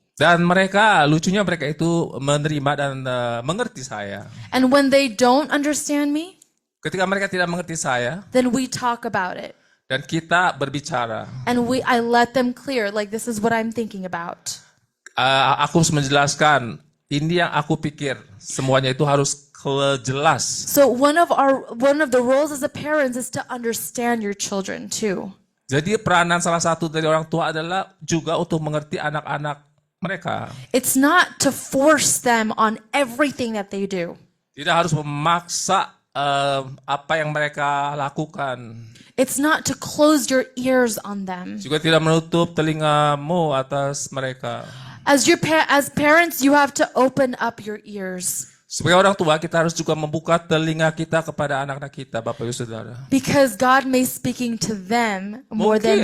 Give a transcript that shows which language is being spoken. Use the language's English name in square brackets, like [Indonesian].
[Indonesian] Dan lucunya mereka itu menerima dan mengerti saya. [English] And when they don't understand me, [Indonesian] Ketika mereka tidak mengerti saya, [English] then we talk about it. [Indonesian] dan kita berbicara. [English] And I let them clear, like, this is what I'm thinking about. [Indonesian] Aku harus menjelaskan, ini yang aku pikir, semuanya itu harus jelas. [English] So one of the roles as a parent is to understand your children too. [Indonesian] Jadi peranan salah satu dari orang tua adalah juga untuk mengerti anak-anak mereka. [English] It's not to force them on everything that they do. [Indonesian] Tidak harus memaksa apa yang mereka lakukan. [English] It's not to close your ears on them. [Indonesian] Juga tidak menutup telingamu atas mereka. [English] As parents, you have to open up your ears. [Indonesian] Sebagai orang tua, kita harus juga membuka telinga kita kepada anak-anak kita, Bapak Ibu Saudara. [English] Because God may speaking to them more than